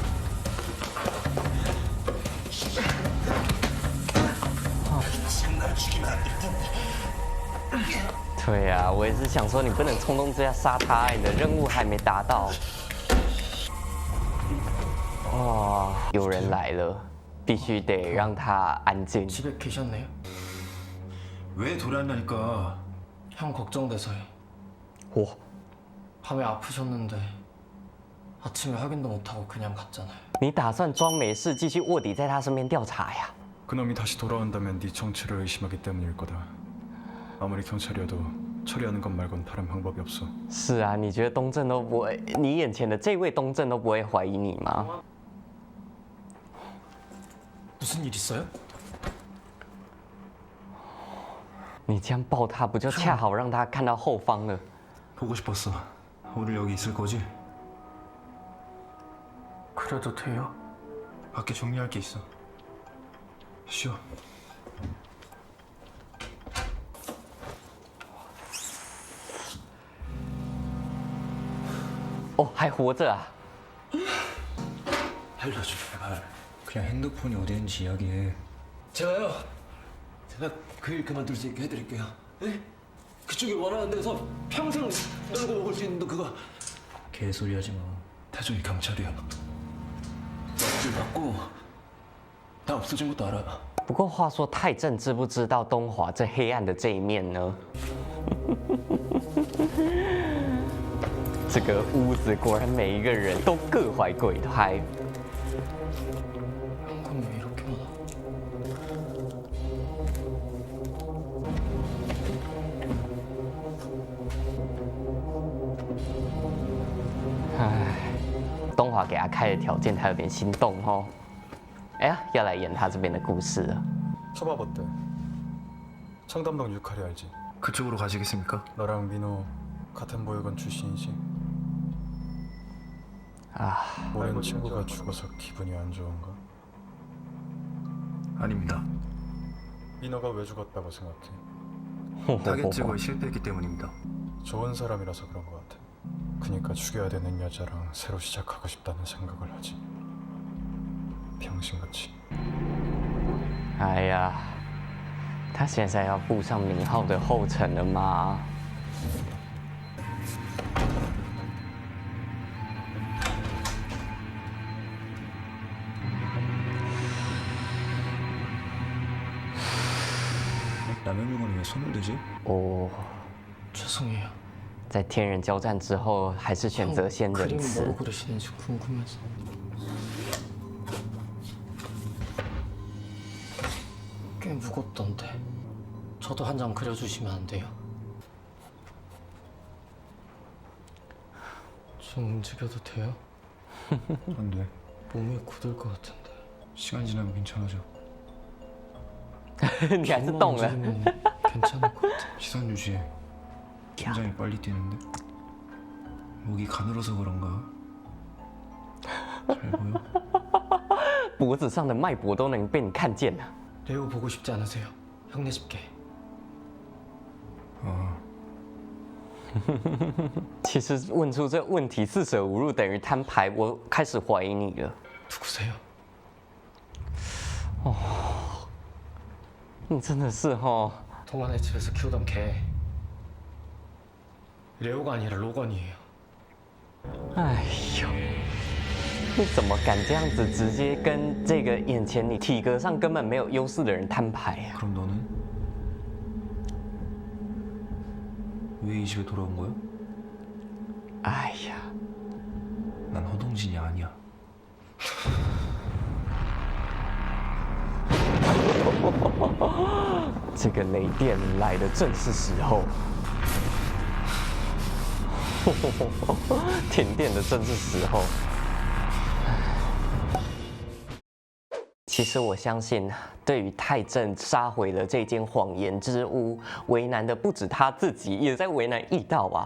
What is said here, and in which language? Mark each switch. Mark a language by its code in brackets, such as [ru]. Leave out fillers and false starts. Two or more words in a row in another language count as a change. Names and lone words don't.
[zh] 对呀、我也是想说，你不能冲动之下杀他，你的任务还没达到。哦，有人来了，必须得让他安静。 [ko] 집에 계셨네요? 왜 돌아왔냐니까. 형 걱정돼서요. 哇， 밤에 아프셨는데 아침에 확인도 못하고 그냥 갔잖아요. [zh] 你打算装没事，继续卧底在他身边调查呀？ [ko] 그놈이 다시 돌아온다면 네 정체를 의심하기 때문일 거다. 아무리 경찰이어도 처리하는 것 말곤 다른 방법이 없어. [zh] 是啊，你觉得东正都不会，你眼前的这位东正都不会怀疑你吗？ [ko] 무슨 일 있어요? [zh] 你这样抱他，不就恰好让他看到后方了？ [ko] 보고 싶었어. 오늘 여기 있을 거지? 그래도 돼요? 밖에 정리할 게 있어. 쉬어. [zh] 哦，还活着啊！ [ko] 알려줘 제발. 그냥 핸드폰이 어디 있는지 이야기해. 제가 그 일 그만둘 수 있게 해드릴게요. 네? 그쪽이 원하는 데서 평생 놀고 먹을 수 있는 거 그거. 개소리 하지 마. 태종이 경찰이야. 일 받고 다 없어진 것도 알아. [zh] 不过话说，泰正知不知道东华这黑暗的这一面呢？这个屋子果然每一个人都各怀鬼胎。 [ko] 현금이 왜 이렇게 많아? [zh] 东华给他开的条件，他有点心动哦。哎呀，要来演他这边的故事了。 [ko] 서밥 어때? 상담동 유카리 알지? 그쪽으로 가시겠습니까? 너랑 민호 같은 보육원 출신이지? 모른 친구가 죽어서 기분이 안 좋은가? 아닙니다. 민호가 왜 죽었다고 생각해? 타겟 제거에 실패했기 때문입니다. 좋은 사람이라서 그런 것 같아. 그니까 죽여야 되는 여자랑 새로 시작하고 싶다는 생각을 하지. 병신같이. [zh] 哎呀，他现在要步上明浩的后尘了吗？ [ko] 남의 물건에 왜 손을 대지? 哦， 죄송해요. [zh] 在天人交战之后，还是选择先仁 [ko] 그림 [zh] 慈 [ko] 뭐로 。 그리시는지 궁금해서. 꽤 무겁던데. 저도 한 장 그려주시면 안 돼요? 좀 움직여도 돼요? 안 돼. 몸이 굳을 것 같은데. 시간 지나면 괜찮아져. [zh] 你还是动了。 [ko] 움직이면 괜찮을 것 같아. 시선 유지해. 심장이 빨리 뛰는데. 목이 가늘어서 그런가? 잘 보여? [zh] 脖子上的脉搏都能被你看见了。 [ko] 레오 보고 싶지 않으세요? 형네 집게. 아, [zh] 其实问出这问题四舍五入等于摊牌，我开始怀疑你了。 [ko] 누구세요? [zh] 你真的是哦， [ko] 동안의 집에서 키우던 개. 레오가 아니라 로건이에요. [zh] 哎呦，你怎么敢这样子直接跟这个眼前你体格上根本没有优势的人摊牌啊？ [ko] 그럼 너는? 왜 이 집에 돌아온 거야? 哎呀， 난 허동진이 아니야. [zh] 这个雷电来的正是时候，停电的正是时候。其实我相信，对于太正杀毁了这间谎言之屋，为难的不止他自己，也在为难义道啊。